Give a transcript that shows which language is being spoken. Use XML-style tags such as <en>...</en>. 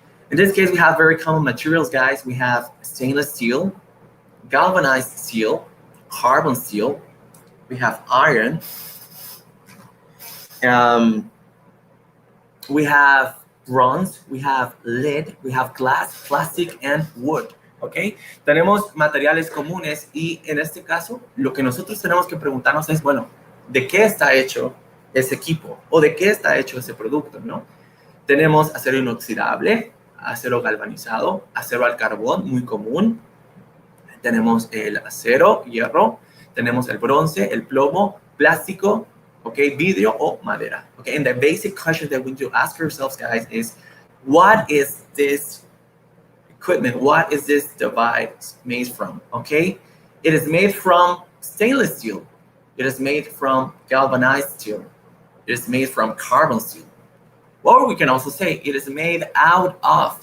<en>In this case, we have very common materials, guys. We have stainless steel, galvanized steel, carbon steel. We have iron. We have bronze. We have lead. We have glass, plastic, and wood.</en> <es>¿Ok? Tenemos materiales comunes y en este caso lo que nosotros tenemos que preguntarnos es, bueno, ¿de qué está hecho ese equipo? ¿O de qué está hecho ese producto? ¿No? Tenemos acero inoxidable, acero galvanizado, acero al carbón, muy común. Tenemos el acero, hierro. Tenemos el bronce, el plomo, plástico, ¿ok? Vidrio o madera. ¿Ok?</es> <en>And the basic question that we need to ask ourselves, guys, is what is this equipment, what is this device made from, okay? It is made from stainless steel. It is made from galvanized steel. It is made from carbon steel. Or we can also say it is made out of.</en>